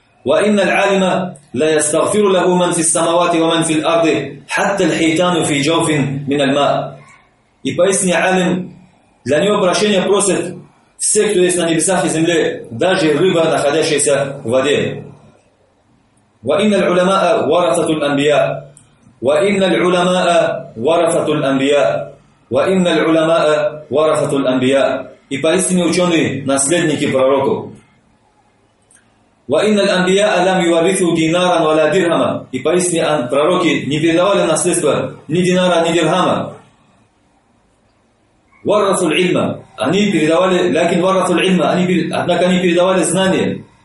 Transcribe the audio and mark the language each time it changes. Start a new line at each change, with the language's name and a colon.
Arabic: وَإِنَّ الْعَالِمَ لَيَسْتَغْفِرُ لَهُ مَنْ فِي السَّمَوَاتِ وَمَنْ فِي الْأَرْضِ حَتَّى الْحَيْتَانُ فِي جَوْفٍ مِنَ الْمَاءِ,
Russian: и поистине алим, для него прощения просят все, кто есть на небесах и земле, даже рыба, находящаяся в воде.
Arabic: وَإِنَّ الْعُلَمَاءَ وَرَثَةُ الْأَنْبِيَاءِ, وَإِنَّ الْعُلَمَاءَ وَرَثَةُ الْأَنْبِيَاءِ, وَإِنَّ الْعُلَمَاءَ وَرَثَةُ الْأَنْبِيَاءِ,
Russian: и поистине ученые наследники пророков.
Arabic: وَإِنَّ الْأَنْبِيَاءَ لَمْ يُوَرِثُوا دِينَارًا وَلَا دِرْهَمًا,
Russian: и поистине пророки не передавали наследство ни динара, ни дирхама.
Arabic: وَرَثُوا الْعِلْمَ,
Russian: они передавали,
Arabic: لكن وَرَثُوا الْعِلْمَ,
Russian: однако они передавали знания.